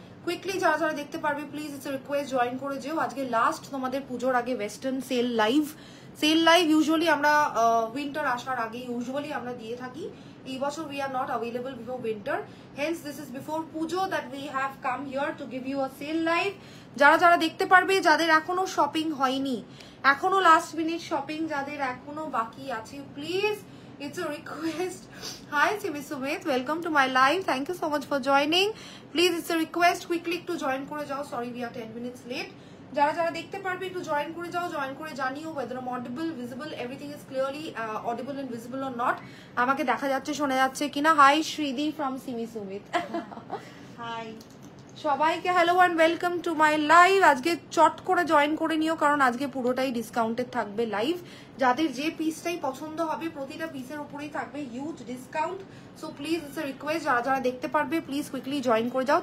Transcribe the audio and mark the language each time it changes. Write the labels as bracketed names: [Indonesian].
[Bangla] Quickly যারা যারা দেখতে পারবে [English] please it's a request [Bangla] join করে যেও। আজকে লাস্ট তোমাদের পুজোর আগে ওয়েস্টার্ন সেল লাইভ ইউজুয়ালি আমরা উইন্টার আসার আগে ইউজুয়ালি আমরা দিয়ে থাকি। এই বছর [English] we are not available before winter, hence this is before pujo that we have come here to give you a sale live. [Bangla] যারা যারা দেখতে পারবে, যাদের এখনো শপিং হয়নি, এখনো লাস্ট মিনিট শপিং যাদের এখনো বাকি আছে, please [English] it's a request. Hi Simi Sumit, welcome to my live. Thank you so much for joining. Please, it's a request, quickly [Bangla] একটু জয়েন করে যাও। [English] Sorry we are 10 minutes late. [Bangla] যারা যারা দেখতে পারবে একটু জয়েন করে যাও, জয়েন করে জানিও [English] whether I'm audible, visible, everything is clearly audible and visible or not. [Bangla] আমাকে দেখা যাচ্ছে, শোনা যাচ্ছে কিনা। [English] Hi Shridi from Simi Sumit. Hi [Bangla] সবাইকে [English] Hello and welcome to my live. [Bangla] আজকে চট করে জয়েন করে নিও, কারণ আজকে পুরোটাই ডিসকাউন্টেড থাকবে লাইভ। যাদের যে পিসটাই পছন্দ হবে প্রতিটা পিসের উপরেই থাকবে huge discount. [English] so please it's a request, [Bangla] যারা যারা দেখতে পারবে [English] Please quickly join করে যাও।